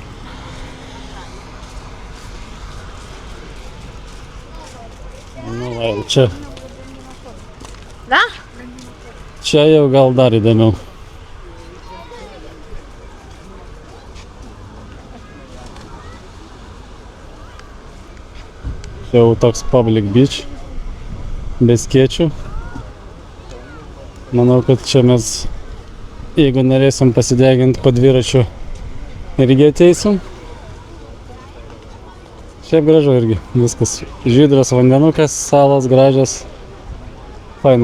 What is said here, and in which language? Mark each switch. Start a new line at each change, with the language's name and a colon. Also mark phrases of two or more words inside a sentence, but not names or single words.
Lithuanian: Nu va, čia. Da? Čia jau gal dar įdomiau. Čia jau toks
English: public beach,
Lithuanian: be skėčių. Manau, kad čia mes, jeigu norėsim pasideginti po dviračiu, irgi ateisim. Šiaip gražu irgi, viskas. Žydras vandenukas, salos gražios. Fainu.